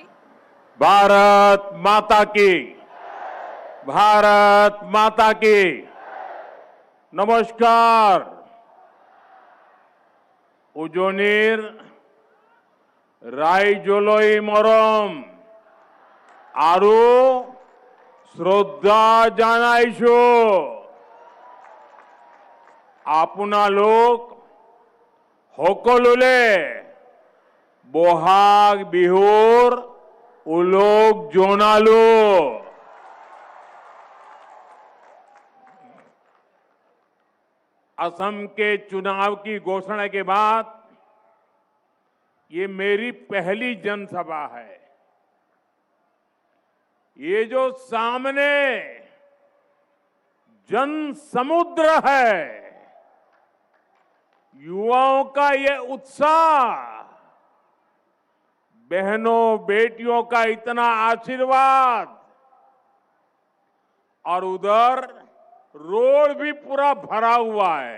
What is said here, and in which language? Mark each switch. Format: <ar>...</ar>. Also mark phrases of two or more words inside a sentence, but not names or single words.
<hi>भारत माता की, भारत माता की नमस्कार।</hi> <as>উজনিৰ ৰাইজলৈ মৰম আৰু শ্ৰদ্ধা জনাইছোঁ। আপোনালোক সকলোলে বহাগ বিহুৰ উলগ জনালো।</as> <hi>असम के चुनाव की घोषणा के बाद ये मेरी पहली जनसभा है। ये जो सामने जन समुद्र है, युवाओं का ये उत्साह, बहनों बेटियों का इतना आशीर्वाद, और उधर रोड भी पूरा भरा हुआ है।</hi>